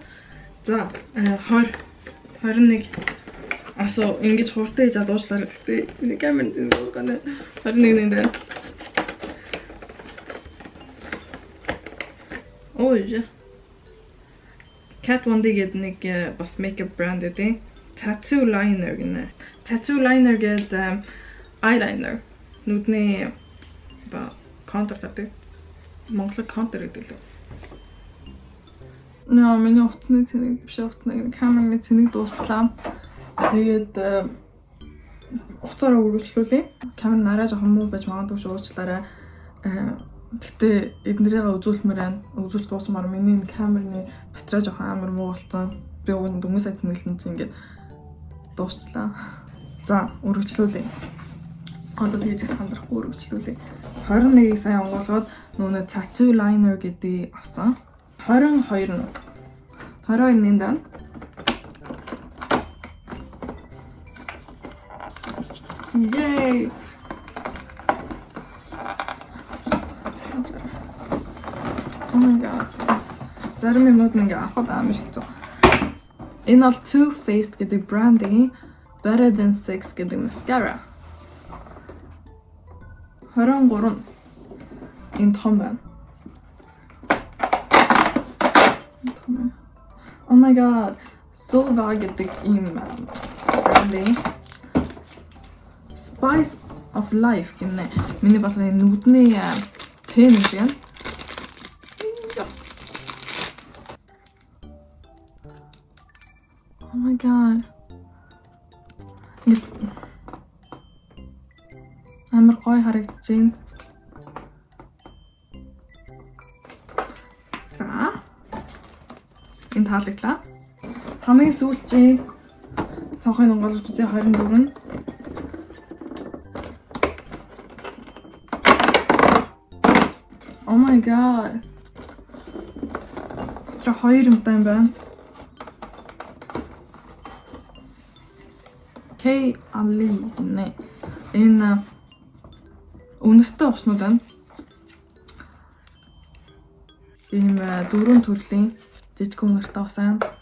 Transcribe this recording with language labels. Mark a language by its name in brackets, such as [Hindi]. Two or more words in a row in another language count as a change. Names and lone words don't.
[Mongolian] За 20, 21 асуу ингэж хурдан хийж дуучлаар гэхдээ энэ камерын дуугана 21 нэ. Ой. Kat Von D гэдэг нэг бас [English] makeup brand [Mongolian] гэдэг. [English] Tattoo liner гэнэ. Tattoo liner гэдэг eyeliner. [Mongolian] Нүдний контур тавьдаг. Монголоор контур гэдэг лөө. Миний утасны цэнийг биш утасны камерын цэнийг дуусчлаа. Тэгээд уцаараа үргэлжлүүлээ. Камер нараа жоохон муу байж магадгүй уучлаарай. Гэтэ эднэрийгээ үзүүлмээр байна. Үзүүлж дуусмаар миний камерны батарей жоохон амар муу болсон. Би өгөн дөнгөж сая тэнэглэн чи ингээд дуусчлаа. За, үргэлжлүүлээ. Одоо тэгж сандрахгүй үргэлжлүүлээ. 21-ийг сая онгоолгоод нөгөө [English] tattoo liner [Mongolian] гэдэг авсан. 22 нь. 22-ны дан. [English] Yay! Oh my god. [Mongolian] Зарим юмнууд ингээ авахд амар хэцүү. Энэ бол Too Faced гэдэг брендийн Better Than Sex гэдэг mascara. 23 энэ том байна. [English] Oh my god. [Mongolian] Solva гэдэг ийм брендийн Spice of Life гэнэ. Миний бас нүдний тэн юм. [English] Oh my god. [Mongolian] Амар гоё харагдаж байна. За. Энэ таалагдлаа. Хамгийн сүүлчийн цонхын онгоолж үзье 24 нь. [English] Oh my god. [Mongolian] Дотор 2 юмтай юм байна. K Ali гэнэ. Энэ өнөртэй уснууд байна. Ийм 4 төрлийн жижиг өнөртэй ус байна.